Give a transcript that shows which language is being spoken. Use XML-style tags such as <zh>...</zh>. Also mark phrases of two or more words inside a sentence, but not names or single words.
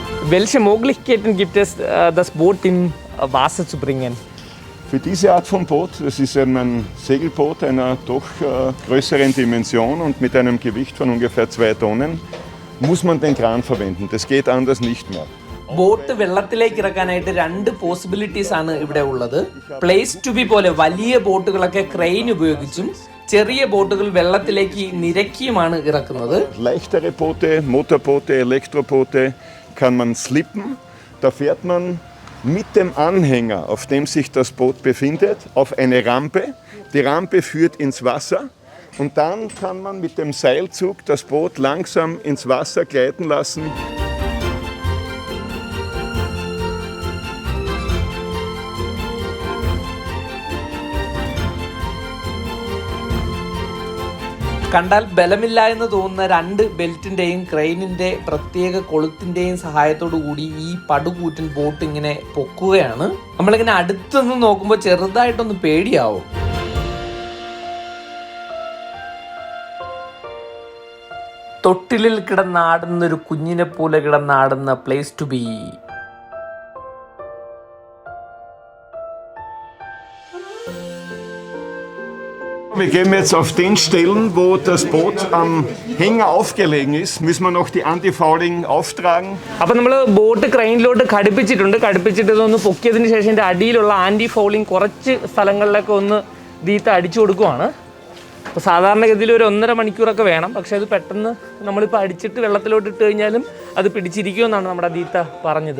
<de>Welche Möglichkeiten gibt es, das Boot im Wasser zu bringen? Für diese Art von Boot, das ist eben ein Segelboot einer doch größeren Dimension und mit einem Gewicht von ungefähr 2 Tonnen, muss man den Kran verwenden. Das geht anders nicht mehr.</de> <ml>ബോട്ട് വെള്ളത്തിലേക്ക് ഇറക്കാനായിട്ട് 2 പോസിബിലിറ്റീസ് ആണ് ഇവിടെ ഉള്ളത്. പ്ലേസ് ടു ബി പോലെ വലിയ ബോട്ടുകളൊക്കെ ക്രെയിൻ ഉപയോഗിച്ചും ചെറിയ ബോട്ടുകൾ വെള്ളത്തിലേക്ക് നിരക്കിയുമാണ് ഇറക്കുന്നത്.</ml> <de>Leichtere Boote, Motorboote, Elektroboote kann man slippen. Da fährt man mit dem Anhänger, auf dem sich das Boot befindet, auf eine Rampe. Die Rampe führt ins Wasser und dann kann man mit dem Seilzug das Boot langsam ins Wasser gleiten lassen.</de> <ml>കണ്ടാൽ ബലമില്ല എന്ന് തോന്നുന്ന 2 ബെൽറ്റിന്റെയും ക്രെയിനിന്റെ പ്രത്യേക കൊളുത്തിന്റെയും സഹായത്തോടു കൂടി ഈ പടുകൂറ്റൻ ബോട്ട് ഇങ്ങനെ പൊക്കുകയാണ്. നമ്മളിങ്ങനെ അടുത്തുനിന്ന് നോക്കുമ്പോൾ ചെറുതായിട്ടൊന്ന് പേടിയാവും. തൊട്ടിലിൽ കിടന്നാടുന്ന ഒരു കുഞ്ഞിനെ പോലെ കിടന്നാടുന്ന പ്ലേസ് ടു ബി.</ml> <de>Wir gehen jetzt auf den Stellen, wo das Boot am Hänger aufgelegen ist, müssen wir noch die Antifouling auftragen.</de> <ml>അപ്പോൾ നമ്മൾ ബോട്ട് ക്രെയിനിലോട്ട് ഘടിപ്പിച്ചിട്ട് ഇതൊന്ന് പൊക്കിയതിന് ശേഷം ഇതിൻ്റെ അടിയിലുള്ള</ml> <en>anti fouling</en> <ml>കുറച്ച് സ്ഥലങ്ങളിലൊക്കെ ഒന്ന് ദീത്ത അടിച്ചു കൊടുക്കുവാണ്. അപ്പോൾ സാധാരണഗതിയിൽ ഒരു 1.5 മണിക്കൂറൊക്കെ വേണം. പക്ഷേ അത് പെട്ടെന്ന് നമ്മളിപ്പോൾ അടിച്ചിട്ട് വെള്ളത്തിലോട്ട് ഇട്ട് കഴിഞ്ഞാലും അത് പിടിച്ചിരിക്കുമെന്നാണ് നമ്മുടെ ദീത്ത പറഞ്ഞത്.</ml>